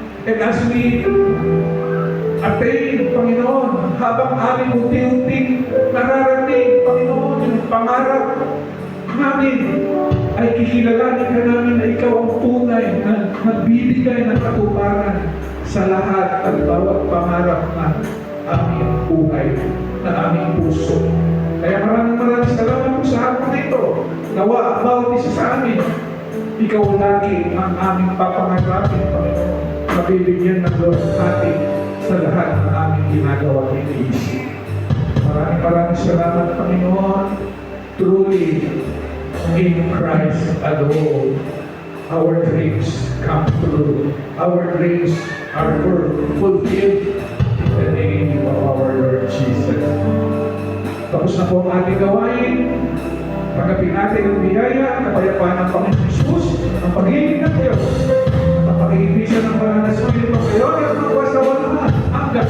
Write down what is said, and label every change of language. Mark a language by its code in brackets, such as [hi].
[en] And as we attain, [tl] Panginoon, habang aming unti-unting nararating, Panginoon, yung pangarap namin, ay kikilalanin ka namin na ikaw ang tunay na nagbibigay ng katuparan sa lahat at bawat pangarap na aming buhay, na aming puso. Kaya maraming salamat po sa hapon na ito. Nawa, bawat isa sa amin, ikaw lagi ang aming papangarapin, Panginoon. Mabibigyan ng luwalhati sa lahat ng aming ginagawa at iniisip. Maraming salamat, Panginoon. [en] Truly, in Christ alone, our dreams come true. Our dreams are fulfilled in the name of our Lord Jesus. [tl] Tapos na po ang ating gawain. Pagkapin natin ang biyaya, kapayapaan ng Panginoon Jesus, ang pag-ibig ng Diyos, ang pag-ibisan ng Banal na Espiritu ngayon at magwas sa walang hanggan.